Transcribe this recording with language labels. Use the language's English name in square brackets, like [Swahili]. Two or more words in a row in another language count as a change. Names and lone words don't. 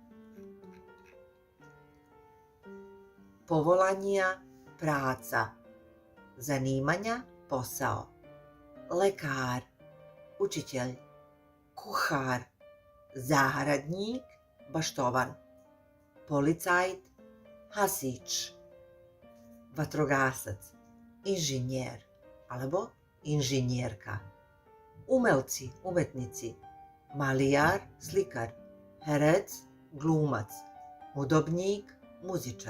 [Slovak] Povolanja, praca. [Serbian] Zanimanja, posao. Lekar, učitelj. [Slovak] Kuhar, zahradnik, baštovan. Policajt, hasič. [Serbian] Vatrogasac, inženjer, [Slovak] alebo inženjerka. Umelci, umetnici. Malijar, slikar. Herec, glumac. Hudobnik, muzičar.